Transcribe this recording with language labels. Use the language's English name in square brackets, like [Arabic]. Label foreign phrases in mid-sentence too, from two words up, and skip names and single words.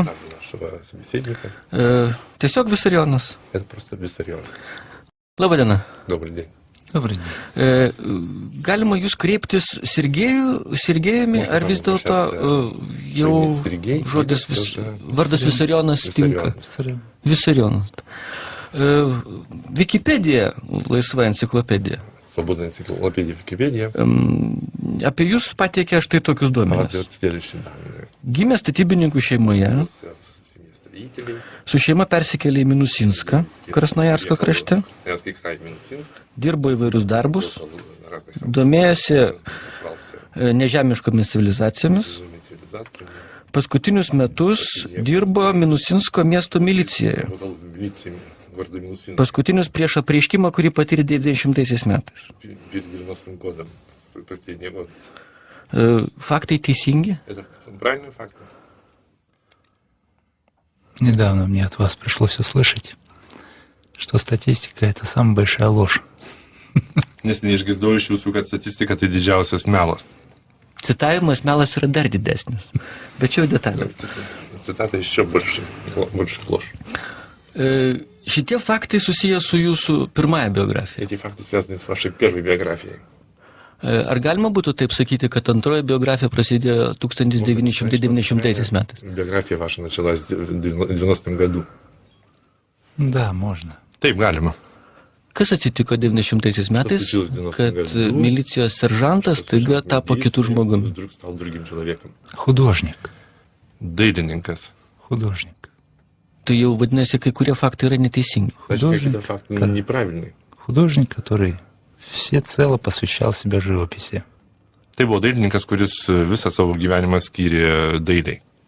[Russian] Нашего собеседника. [Lithuanian] Tiesiog Visarionas. [Russian] Это просто Виссарион. [Lithuanian] Labadiena. [Russian] Добрый день. Добрый день. [Lithuanian] Galima jūs kreiptis Sergejumi, ar vis dėlto jau Sergej, žodis [Russian] это уже [Lithuanian] vardas Visarionas tinka? Visarionas. Wikipedija, laisva enciklopedija. [Russian] Свободная энциклопедия Википедия. [Lithuanian] Apie jūs pateikė štai tokius duomenis. [Russian] Вот следующие данные. [Lithuanian] Gimė statybininkų šeimoje, [Russian] В семье строителей. [Lithuanian] su šeima persikėlė į Minusinską, Krasnojarsko krašte, [Russian] Красноярский край, Минусинск. [Lithuanian] dirbo įvairius darbus, [Russian] На разных [Lithuanian] domėjosi [Russian] развивался [Lithuanian] nežemiškomis civilizacijomis. [Russian] цивилизациями. [Lithuanian] Paskutinius metus dirbo Minusinsko miesto milicijoje. [Russian] Работал в милиции города Минусинск [Lithuanian] Paskutinius prieš apreiškimą, kurį patyrė 90 metais. [Russian] перед 90-м годом, последний год. [Lithuanian] Faktai teisingi? [Russian] Это правильный факт? Недавно мне от вас пришлось услышать, что статистика – это самая большая ложь. [Lithuanian] Neseniai išgirdau iš jūsų, kad statistika tai didžiausias melas. Citavimas melas yra dar didesnis. Bet čia jau detalės. [Russian] Цитата еще больше ложь. [Lithuanian] Šitie faktai susiję su jūsų pirmąja biografija. [Russian] Эти факты связаны с вашей первой биографией. [Lithuanian] Ar galima būtų taip sakyti, kad antroji biografija prasidėjo 1990 metais? [Russian] Биография ваша началась в 90-м году. Да, можно. [Lithuanian] Taip, galima. Kas atsitiko 90 metais, [Russian] случилось в 90 [Lithuanian] kad [Russian] году? [Lithuanian] milicijos seržantas taiga tapo kitų žmogumi? [Russian] Вдруг стал другим человеком. Художник. [Lithuanian] Dailininkas. [Russian] Художник. [Lithuanian] Tai jau vadinasi, kai kurie faktai yra neteisingi. [Russian] Значит, Художник. какой-то факт неправильный. Художник, который всецело посвящал себя живописи. [Lithuanian] Tai buvo dailininkas, kuris visą savo gyvenimą skyrė dailiai.